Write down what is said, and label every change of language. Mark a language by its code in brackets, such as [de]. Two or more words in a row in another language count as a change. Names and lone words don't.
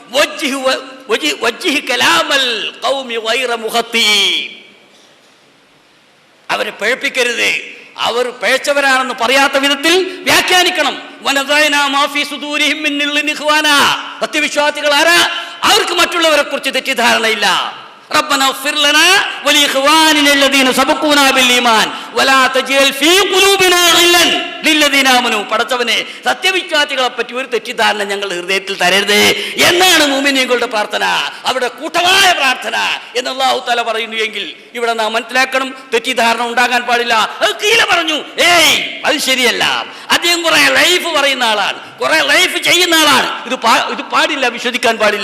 [ml] അവരെ പിഴപ്പിക്കരുത്. അവർ പിഴച്ചവരാണെന്ന് പറയാത്ത വിധത്തിൽ വ്യാഖ്യാനിക്കണം. സത്യവിശ്വാസികൾ ആരാ? അവർക്ക് മറ്റുള്ളവരെ കുറിച്ച് തെറ്റിദ്ധാരണയില്ല. [ar] ربنا اغفر لنا ولإخواننا الذين سبقونا بالإيمان ولا تجعل في قلوبنا غلا للذين آمنوا. [ml] പടച്ചവനെ, സത്യവിശ്വാസികളെ പറ്റി ഒരു തെറ്റിദ്ധാരണ ഞങ്ങളുടെ ഹൃദയത്തിൽ തരരുത് എന്നാണ് മുഅ്മിനീങ്ങളുടെ പ്രാർത്ഥന. അവിടെ കൂട്ടമായ പ്രാർത്ഥന എന്ന് അല്ലാഹു തആല പറയുന്നു എങ്കിൽ ഇവിടെ നാം മനസ്സിലാക്കണം, തെറ്റിദ്ധാരണ ഉണ്ടാകാൻ പാടില്ല. കീല പറഞ്ഞു, ഏയ് അത് ശരിയല്ല, അദ്ദേഹം കുറെ ലൈഫ് പറയുന്ന ആളാണ്, കുറെ ലൈഫ് ചെയ്യുന്ന ആളാണ്, ഇത് പാടില്ല, വിശ്വസിക്കാൻ പാടില്ല.